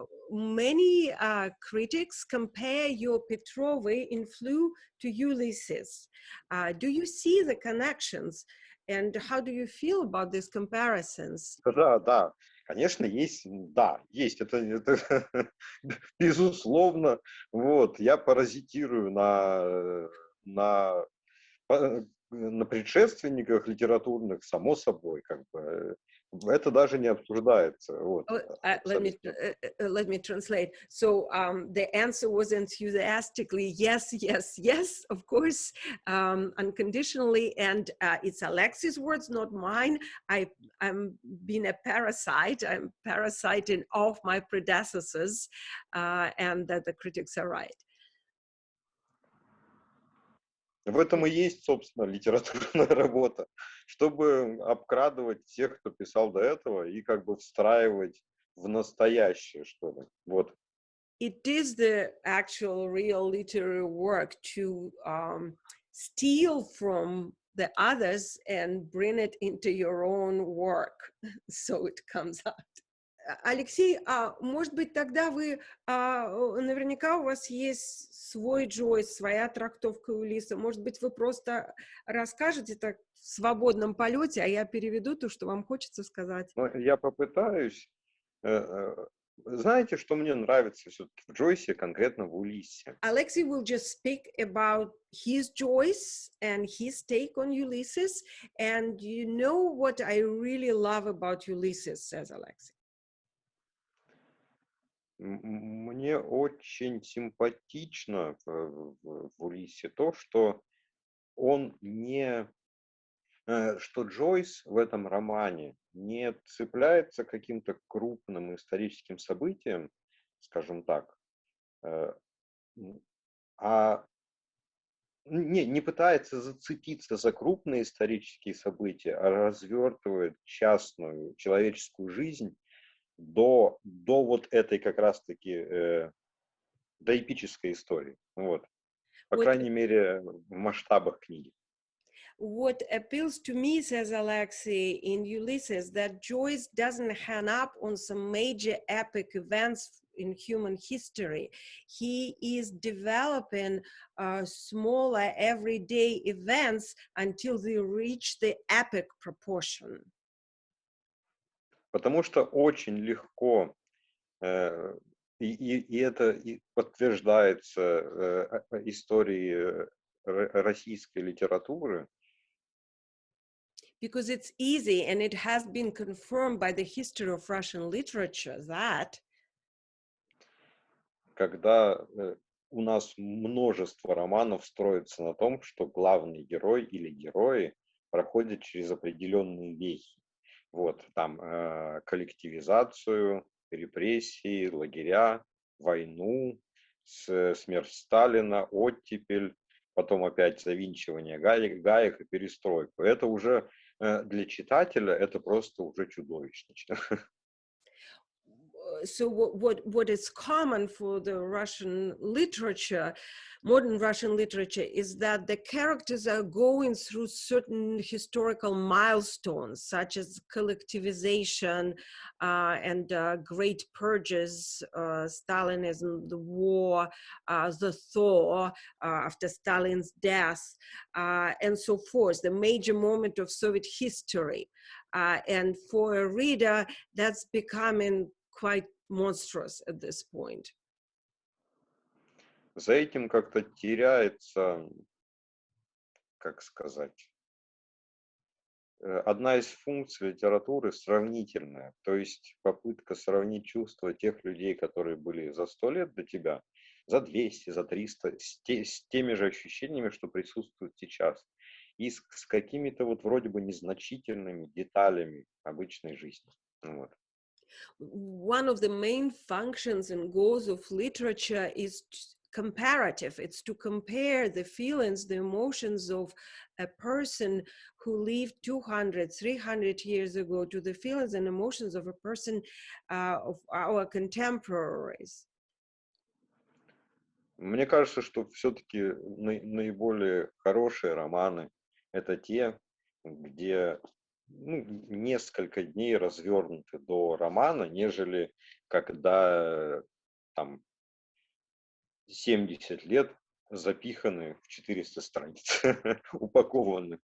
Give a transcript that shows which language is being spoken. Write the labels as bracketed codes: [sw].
[en] Many critics compare your Petrovы in Flew to Ulysses. Do you see the connections, and how do you feel about these comparisons? [ru] Да, конечно, есть, да, есть, это безусловно, вот, я паразитирую на предшественниках литературных, само собой, как бы, это даже не обсуждается. Вот. [en] Let me translate. So the answer was enthusiastically yes, yes, yes, of course, unconditionally, and it's Alexei's words, not mine. I'm being a parasite. I'm parasiting off my predecessors, and that the critics are right. [ru] В этом и есть, собственно, литературная работа, чтобы обкрадывать тех, кто писал до этого, и как бы встраивать в настоящее, что ли. Вот. [en] It is the actual real literary work to steal from the others and bring it into your own work, so it comes out. [ru] Алексей, может быть, тогда вы, наверняка у вас есть свой Джойс, своя трактовка Улисса. Может быть, вы просто расскажете так в свободном полете, а я переведу то, что вам хочется сказать. Ну, я попытаюсь. Знаете, что мне нравится все-таки в Джойсе, конкретно в Улиссе? [en] Alexei will just speak about his Joyce and his take on Ulysses. And you know what I really love about Ulysses, says Alexei. [ru] Мне очень симпатично в Улиссе то, что он не, что Джойс в этом романе не цепляется к каким-то крупным историческим событиям, скажем так, а не пытается зацепиться за крупные исторические события, а развертывает частную человеческую жизнь до вот этой как раз-таки до эпической истории. Вот. По крайней мере, в масштабах книги. [en] What appeals to me, says Alexei, in Ulysses, that Joyce doesn't hang up on some major epic events in human history. He is developing smaller everyday events until they reach the epic proportion. [ru] Потому что очень легко И это подтверждается историей российской литературы. [en] Because it's easy, and it has been confirmed by the history of Russian literature that [ru] Когда у нас множество романов строится на том, что главный герой или герои проходят через определенные вехи. Вот, там коллективизацию, репрессии, лагеря, войну, смерть Сталина, оттепель, потом опять завинчивание гаек и перестройку. Это уже для читателя это просто уже чудовищно. [en] so what is common for the Russian literature, modern Russian literature, is that the characters are going through certain historical milestones, such as collectivization and great purges, Stalinism, the war, the thaw after Stalin's death, and so forth, the major moment of Soviet history. And for a reader, that's becoming quite monstrous at this point. [ru] За этим как-то теряется, как сказать, одна из функций литературы сравнительная, то есть попытка сравнить чувства тех людей, которые были за 100 лет до тебя, за 200, за 300, с теми же ощущениями, что присутствуют сейчас, и с какими-то вот вроде бы незначительными деталями обычной жизни. Вот. [en] One of the main functions and goals of literature is comparative. It's to compare the feelings, the emotions of a person who lived 200, 300 years ago to the feelings and emotions of a person of our contemporaries. [ru] Мне кажется, что все-таки наиболее хорошие романы — это те, где несколько дней развернуты до романа, нежели когда там 70 лет запиханы в 400 страниц, упакованы.